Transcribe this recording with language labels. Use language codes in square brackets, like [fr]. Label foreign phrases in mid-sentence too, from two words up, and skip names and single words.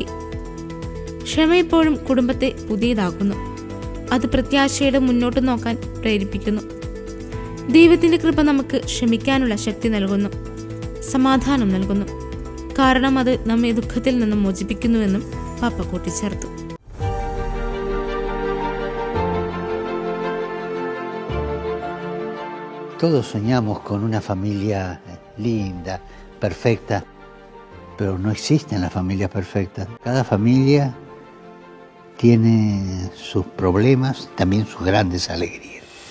[ml] ക്ഷമ എപ്പോഴും കുടുംബത്തെ പുതിയതാക്കുന്നു. അത് പ്രത്യാശയുടെ മുന്നോട്ട് നോക്കാൻ പ്രേരിപ്പിക്കുന്നു. ദൈവത്തിന്റെ കൃപ നമുക്ക് ക്ഷമിക്കാനുള്ള ശക്തി നൽകുന്നു, സമാധാനം നൽകുന്നു. കാരണം അത് നമ്മെ ദുഃഖത്തിൽ നിന്നും മോചിപ്പിക്കുന്നുവെന്നും പാപ്പ കൂട്ടിച്ചേർത്തു. [es] Todos soñamos con una familia linda, perfecta, pero no existen las familias perfectas. Cada familia tiene sus problemas, también sus grandes alegrías.